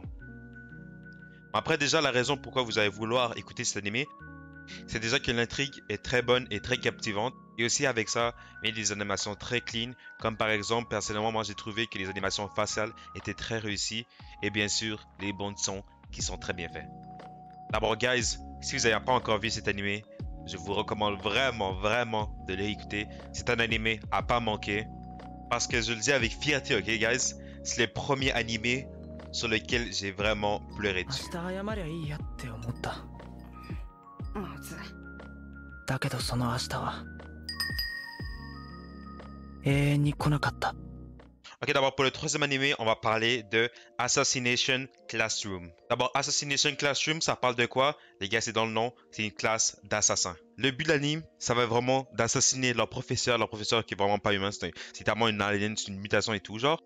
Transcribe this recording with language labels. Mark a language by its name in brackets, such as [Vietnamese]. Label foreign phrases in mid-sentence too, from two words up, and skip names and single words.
[French] Après déjà la raison pourquoi vous allez vouloir écouter cet animé, c'est déjà que l'intrigue est très bonne et très captivante, et aussi avec ça, il y a des animations très clean, comme par exemple, personnellement, moi j'ai trouvé que les animations faciales étaient très réussies, et bien sûr, les bandes son qui sont très bien faites. D'abord, guys, si vous n'avez pas encore vu cet animé, je vous recommande vraiment de l'écouter. C'est un animé à pas manquer. Parce que je le dis avec fierté, ok, guys? C'est le premier animé sur lequel j'ai vraiment pleuré dessus. [Japanese] 明日謝りゃいいやって思ったまずだけどその明日は永遠に来なかった [French] Ok, d'abord pour le troisième animé, on va parler de Assassination Classroom. D'abord, Assassination Classroom, ça parle de quoi? Les gars, c'est dans le nom, c'est une classe d'assassins. Le but de l'anime, ça va vraiment d'assassiner leur professeur qui est vraiment pas humain, c'est tellement une alien, c'est une mutation et tout, genre.